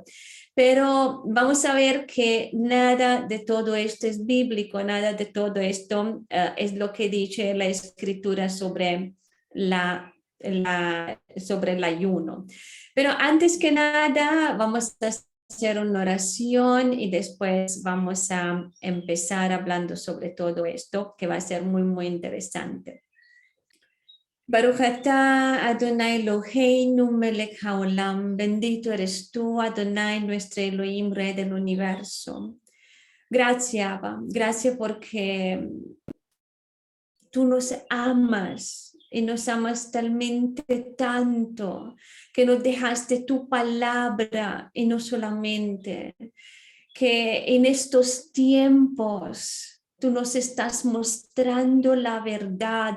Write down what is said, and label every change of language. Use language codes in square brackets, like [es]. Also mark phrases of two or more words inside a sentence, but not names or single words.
[es] Pero vamos a ver que nada de todo esto es bíblico, nada de todo esto es lo que dice la escritura sobre sobre el ayuno. Pero antes que nada, vamos a hacer una oración y después vamos a empezar hablando sobre todo esto, que va a ser muy, muy interesante. [he] ברוך אתה אדוני אלוהינו מלך העולם, [es] bendito eres tú, Adonai, nuestro Elohim, Rey del universo. Gracias, Abba, gracias porque tú nos amas y nos amas talmente tanto que nos dejaste tu palabra y no solamente que en estos tiempos tú nos estás mostrando la verdad.